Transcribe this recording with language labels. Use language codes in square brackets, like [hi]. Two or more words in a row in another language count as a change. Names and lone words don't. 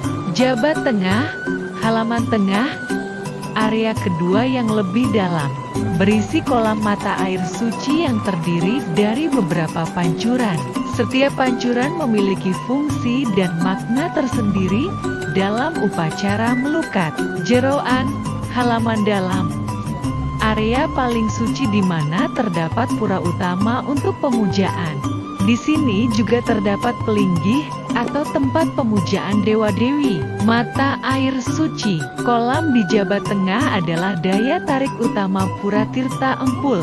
[id] Jabat tengah, halaman tengah, area kedua yang lebih dalam, berisi kolam mata air suci yang terdiri dari beberapa pancuran. Setiap pancuran memiliki fungsi dan makna tersendiri dalam upacara melukat. Jeroan, halaman dalam, area paling suci di mana terdapat pura utama untuk pemujaan. Di sini juga terdapat pelinggih atau tempat pemujaan dewa-dewi. Mata air suci. Kolam di Jabat Tengah adalah daya tarik utama Pura Tirta Empul.